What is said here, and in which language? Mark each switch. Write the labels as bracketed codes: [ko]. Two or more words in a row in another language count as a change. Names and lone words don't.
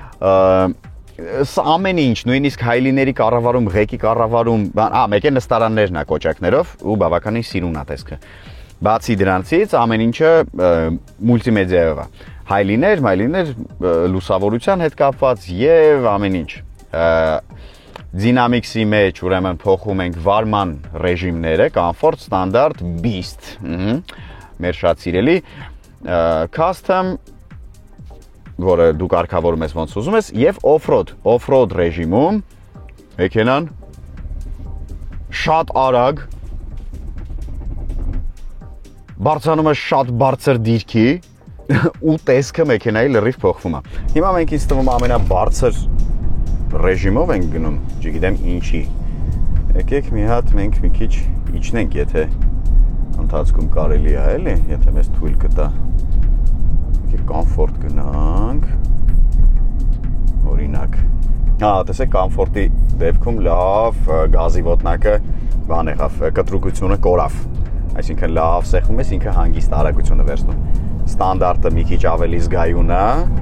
[hy] ամեն ինչ, նույնիսկ հայլիների կառավարում, ղեկի կառավարում, մեկ է նստարաններն է կոճակներով ու բավականին սիրուն է տեսքը։ Բացի դրանցից ամեն ինչը մուլտիմեդիայով է։ Հայլիներ, լուսավորության հետ կապված եւ ամեն ինչ։ Dynamics-ի մեջ ուրեմն փոխում ենք վարման ռեժիմները, [en] comfort, standard, beast, [hy] մեր շատ սիրելի, custom, որը դու կարգավորում ես ոնց ուզում ես, եւ off-road ռեժիմում մեքենան շատ արագ բարձրանում է շատ բարձր դիրքի ու տեսքը մեքենայի լրիվ փոխվում է։ Հիմա մենք ինձ թվում ամենաբարձր ռեժիմով ենք գնում, չգիտեմ ինչի։ Եկեք մի հատ մենք մի քիչ իջնենք, եթե ընթացքում կարելի է, էլի, եթե մեզ թույլ կտա։ Եկեք կոմֆորտ գնանք։ Օրինակ։ Տեսեք, կոմֆորտի դեպքում լավ գազի ոտնակը բան եղավ, կտրուկությունը կորավ։ Այսինքն լավ սեղմում ես, ինքը հանգիստ արագությունը վերցնում։ Ստանդարտը մի քիչ ավելի զգայուն է։